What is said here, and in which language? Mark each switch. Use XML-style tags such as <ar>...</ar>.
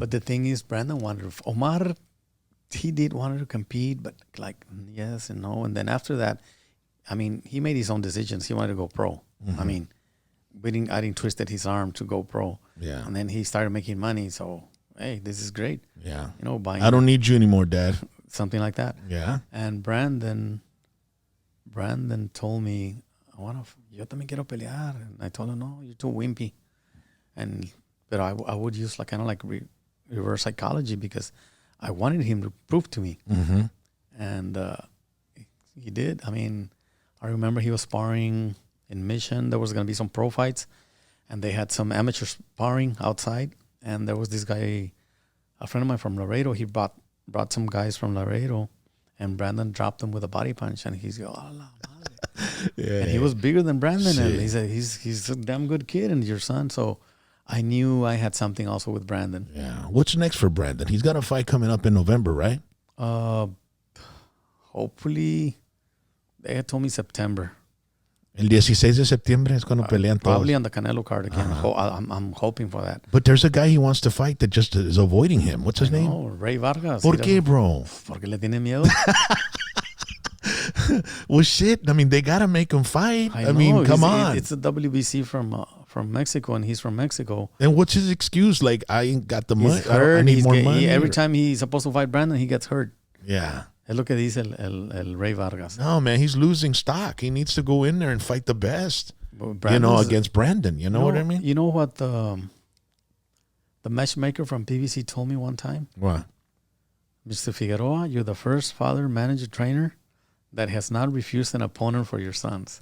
<en>but the thing is, Brandon Omar, he wanted to compete, but like yes and no, and then after that, I mean, he made his own decisions. He wanted to go pro. I mean, I didn't twisted his arm to go pro. Yeah, and then he started making money. So hey, this is great. Yeah, buying. I don't need you anymore, Dad. Something like that. Yeah. And Brandon told me,</en> <es>yo también quiero pelear.</es> <en>And I told him, no, you're too wimpy. But I would use reverse psychology because I wanted him to prove to me. Mm-hmm. And he did. I mean, I remember he was sparring in Mission. There was going to be some pro fights, and they had some amateur sparring outside. And there was this guy, a friend of mine from Laredo. He brought some guys from Laredo, and Brandon dropped them with a body punch. And he's going, yeah. And he was bigger than Brandon. And he said, he's a damn good kid and your son. So I knew I had something also with Brandon. Yeah. What's next for Brandon? He's got a fight coming up in November, right? Hopefully, they had told me September.</en> <es>El 16 de septiembre es cuando pelean todos.</es> <en>Probably on the Canelo card again. I'm hoping for that. But there's a guy he wants to fight that just is avoiding him. What's his name? Oh, Ray Vargas.</en> <es>¿Por qué, bro? Porque le tiene miedo.</es> <en>Well, shit. I mean, they got to make him fight. I mean, come on. It's a WBC from Mexico, and he's from Mexico. And what's his excuse? Like, I ain't got the money. I need more money. Every time he's supposed to fight Brandon, he gets hurt. Yeah.</en> <es>Es lo que dice el Ray Vargas.</es> <en>No, man, he's losing stock. He needs to go in there and fight the best. Against Brandon. You know what I mean? You know what the matchmaker from PBC told me one time? What? Mr. Figueroa, you're the first father, manager, trainer that has not refused an opponent for your sons.</en>